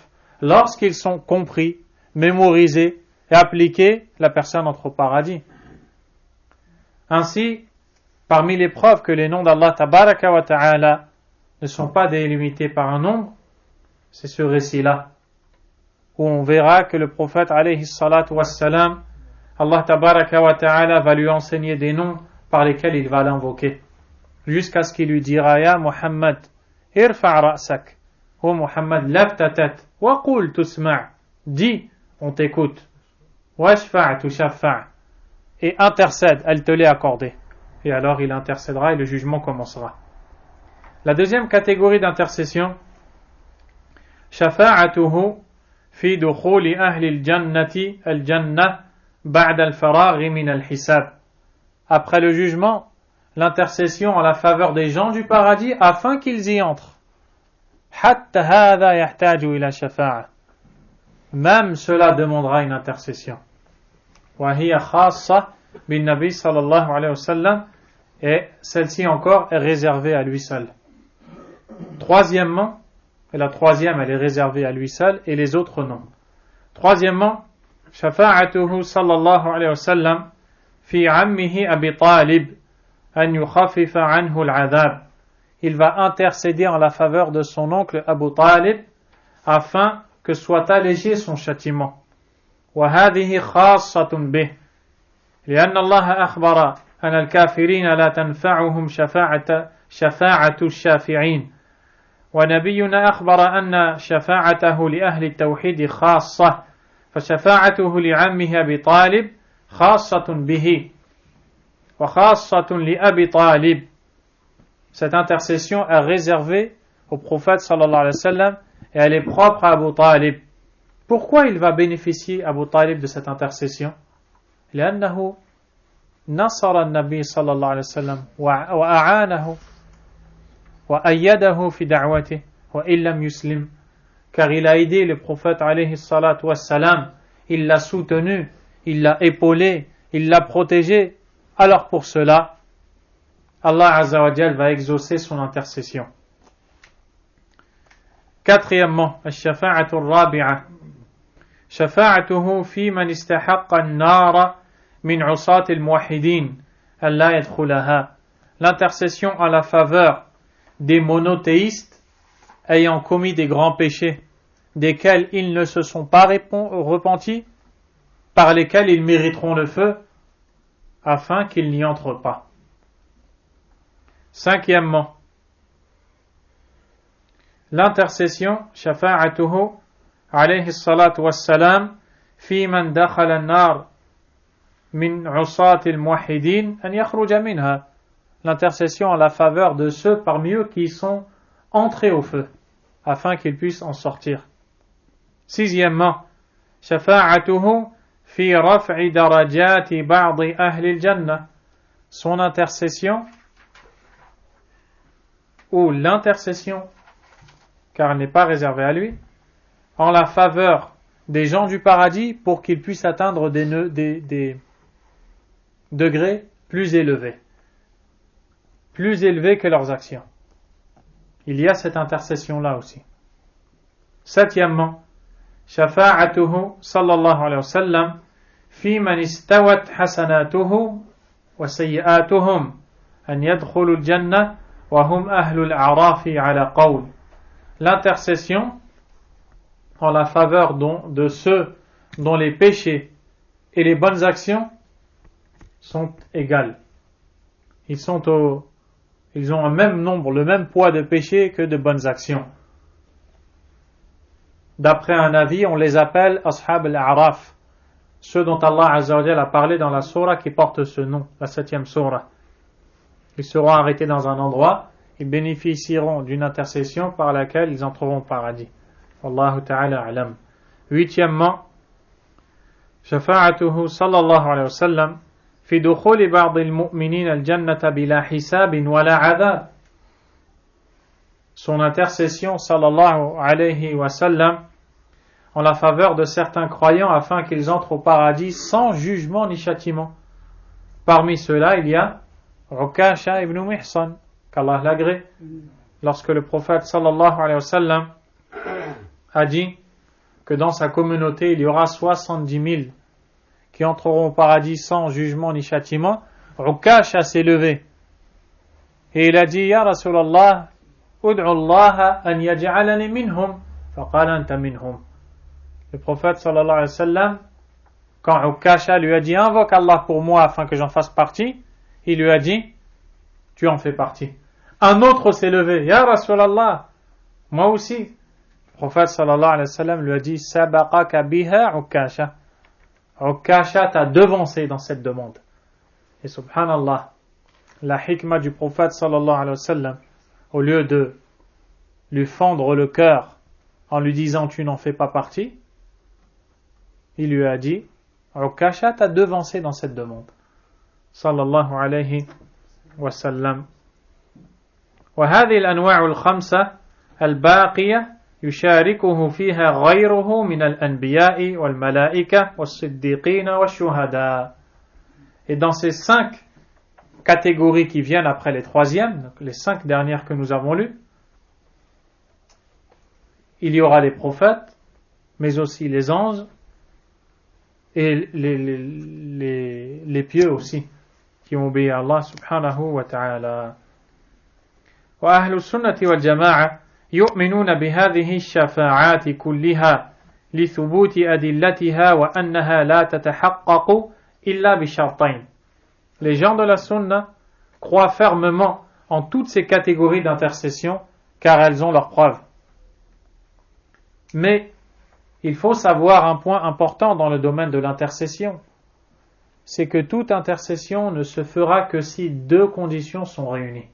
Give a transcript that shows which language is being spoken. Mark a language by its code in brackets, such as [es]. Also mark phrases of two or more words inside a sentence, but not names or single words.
[fr] Lorsqu'ils sont compris, mémorisés et appliqués, la personne entre au paradis. Ainsi, parmi les preuves que les noms d'Allah [ar] تبارك وتعالى [fr] ne sont pas délimités par un nombre, c'est ce récit-là, où on verra que le prophète [ar] عليه الصلاة والسلام, [fr] Allah [ar] تبارك وتعالى [fr] va lui enseigner des noms par lesquels il va l'invoquer, jusqu'à ce qu'il lui dira [ar] يا محمد ارفع رأسك, [fr] ô Muhammad, lève ta tête, [ar] وقل تسمع', [fr] dis, on t'écoute, [ar] واشفع تشفع', [fr] et intercède, elle te l'est accordée. Et alors il intercédera et le jugement commencera. La deuxième catégorie d'intercession, [ar] شفاعته في دخول أهل الجنة الجنة بعد الفراغ من الحساب. [fr] Après le jugement, l'intercession en la faveur des gens du paradis afin qu'ils y entrent. [ar] حتى هذا يحتاج إلى شفاعة. [fr] Même cela demandera une intercession. [ar] وهي خاصة بالنبي صلى الله عليه وسلم, [fr] et celle-ci encore est réservée à lui seul. Troisièmement, et la troisième elle est réservée à lui seul et les autres non. Troisièmement, [ar] شفاعته صلى الله عليه وسلم في عمه أبي طالب أن يخفف عنه العذاب. [fr] Il va intercéder en la faveur de son oncle Abu Talib afin que soit allégé son châtiment. [ar] وهذه خاصة به لأن الله أخبر أن الكافرين لا تنفعهم شفاعة الشافعين ونبينا أخبر أن شفاعته لأهل التوحيد خاصة فشفاعته لعمه أبي طالب خاصة به وخاصة لأبي طالب. [fr] Cette intercession est réservée au prophète [ar] صلى الله عليه وسلم [fr] et elle est propre à Abu Talib. Pourquoi il va bénéficier Abu Talib de cette intercession? [ar] لأنه نصر النبي صلى الله عليه وسلم وأعانه وأيده في دعوته وإن لم يسلم, [fr] car il a aidé le prophète [ar] عليه الصلاة والسلام, [fr] il l'a soutenu, il l'a épaulé, il l'a protégé. Alors pour cela, Allah [ar] عز وجل [fr] va exaucer son intercession. Quatrièmement, [ar] الشفاعة الرابعة شفاعته في من استحق النار من عصاة الموحدين ألا يدخلها. [fr] L'intercession en la faveur des monothéistes ayant commis des grands péchés, desquels ils ne se sont pas repentis, par lesquels ils mériteront le feu, afin qu'ils n'y entrent pas. Cinquièmement, l'intercession, [ar] شفاعته عليه الصلاة والسلام في من دخل النار من عصاة الموحدين أن يخرج منها. [fr] L'intercession en la faveur de ceux parmi eux qui sont entrés au feu, afin qu'ils puissent en sortir. Sixièmement, [ar] شفاعته في رفع درجات بعض أهل الجنة. [fr] Son intercession, ou l'intercession, car elle n'est pas réservée à lui, en la faveur des gens du paradis pour qu'ils puissent atteindre des degrés plus élevés que leurs actions. Il y a cette intercession-là aussi. Septièmement, [ar] شفاعته صلى الله عليه وسلم في من استوت حسناته وسيئاته أن يدخلوا الجنة وهم أهل الأعراف على قول. [fr] L'intercession en la faveur de ceux dont les péchés et les bonnes actions sont égales. Ils ont un même nombre, le même poids de péchés que de bonnes actions. D'après un avis, on les appelle [ar] أصحاب الأعراف, [fr] ceux dont Allah [ar] عز وجل [fr] a parlé dans la sourate qui porte ce nom, la 7e sourate. Ils seront arrêtés dans un endroit, ils bénéficieront d'une intercession par laquelle ils entreront au paradis. [ar] والله تعالى أعلم. 8e, شفاعته صلى الله عليه وسلم في دخول بعض المؤمنين الجنة بلا حساب ولا عذاب. [fr] Son intercession [ar] صلى الله عليه وسلم [fr] en la faveur de certains croyants afin qu'ils entrent au paradis sans jugement ni châtiment. Parmi ceux-là, il y a Ukasha ibn Mihsan, qu'Allah l'agrée, lorsque le prophète [ar] صلى الله عليه وسلم [fr] a dit que dans sa communauté il y aura 70 000 qui entreront au paradis sans jugement ni châtiment. Ukasha s'est levé et il a dit [ar] يا رسول الله ادع الله أن يجعلني منهم فقال أنت منهم. [fr] Le prophète [ar] صلى الله عليه وسلم, [fr] quand Ukasha lui a dit invoque Allah pour moi afin que j'en fasse partie, il lui a dit tu en fais partie. Un autre s'est levé, [ar] يا رسول الله, [fr] moi aussi. Le prophète [ar] صلى الله عليه وسلم [fr] lui a dit [ar] سبقك بها عكاشة. [fr] Ukasha t'a devancé dans cette demande. Et subhanallah, la hikmah du prophète [ar] صلى الله عليه وسلم, [fr] au lieu de lui fendre le cœur en lui disant tu n'en fais pas partie, il lui a dit Ukasha t'a devancé dans cette demande. [ar] صلى الله عليه وسلم. وهذه الأنواع الخمسة الباقية يشاركه فيها غيره من الأنبياء والملائكة والصديقين والشهداء. [fr] Et dans ces 5 catégories qui viennent après les 3e, donc les 5 dernières que nous avons lues, il y aura les prophètes, mais aussi les anges et les pieux aussi, qui ont obéi à Allah [ar] سبحانه وتعالى. وأهل السنة والجماعة يؤمنون بهذه الشفاعات كلها لثبوت أدلتها وأنها لا تتحقق إلا بشرطين. [fr] Les gens de la sunna croient fermement en toutes ces catégories d'intercession car elles ont leurs preuves. Mais il faut savoir un point important dans le domaine de l'intercession, c'est que toute intercession ne se fera que si 2 conditions sont réunies.